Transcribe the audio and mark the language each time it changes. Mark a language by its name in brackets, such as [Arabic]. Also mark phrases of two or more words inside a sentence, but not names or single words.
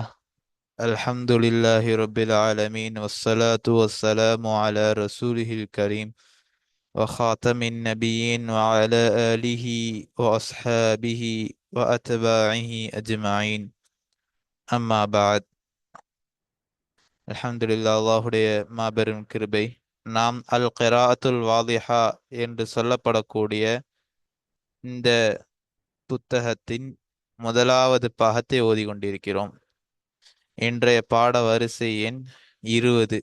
[Arabic] الحمد لله رب العالمين، والصلاة والسلام على رسوله الكريم وخاتم النبيين وعلى آله وأصحابه وأتباعه أجمعين. أما بعد. [Tamil] அல்ஹம்துலில்லாஹ், அல்லாஹுடைய மாபெரும் கிருபை. நாம் அல் கிராஅத்துல் வாலிஹா என்று சொல்லப்படக்கூடிய இந்த புத்தகத்தின் முதலாவது பாகத்தை ஓதிக்கொண்டிருக்கிறோம். இன்றைய பாட வரிசை எண் 20.